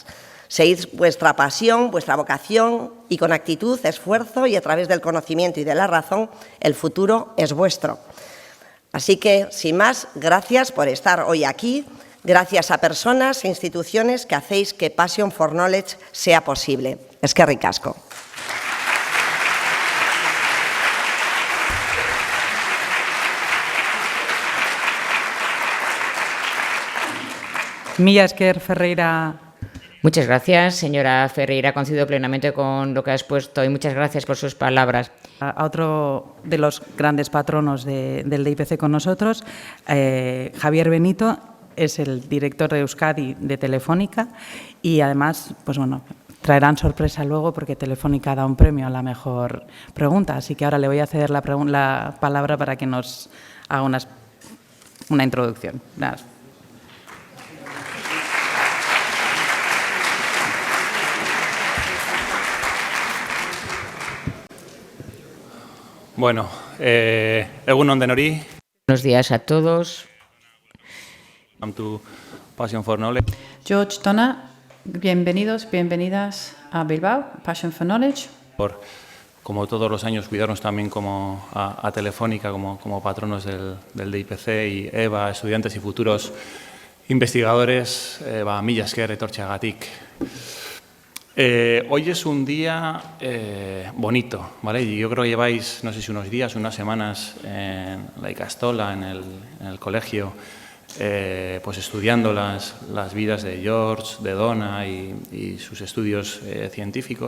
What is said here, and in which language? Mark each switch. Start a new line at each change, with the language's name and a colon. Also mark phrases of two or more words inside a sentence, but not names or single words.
Spanish: Seguid vuestra pasión, vuestra vocación y con actitud, esfuerzo y a través del conocimiento y de la razón, el futuro es vuestro. Así que, sin más, gracias por estar hoy aquí, gracias a personas e instituciones que hacéis que Passion for Knowledge sea posible.
Basque: Eskerrik asko. Mila esker, Ferreira.
Spanish: Muchas gracias, señora Ferreira. Coincido plenamente con lo que has puesto y muchas gracias por sus palabras. A otro de los grandes patronos del DIPC con nosotros, Javier Benito, es el director de Euskadi de Telefónica y además, pues bueno, traerán sorpresa luego porque Telefónica da un premio a la mejor pregunta. Así que ahora le voy a ceder la palabra para que nos haga una introducción. Nada.
Basque: Bueno, egun on denori.
Spanish: Buenos días a todos.
English: Welcome to Passion for Knowledge. George Donna,
Spanish: Bienvenidos, bienvenidas a Bilbao, Passion for Knowledge. Por, como todos los años, cuidarnos también como a Telefónica, como patronos del DIPC, y Eva, estudiantes y futuros investigadores,
Basque: mila esker etortzeagatik.
Spanish: Hoy es un día bonito, ¿vale? Y yo creo que lleváis, no sé si unos días, unas semanas en la Ikastola, en el colegio, pues estudiando las vidas de George, de Donna y sus estudios científicos.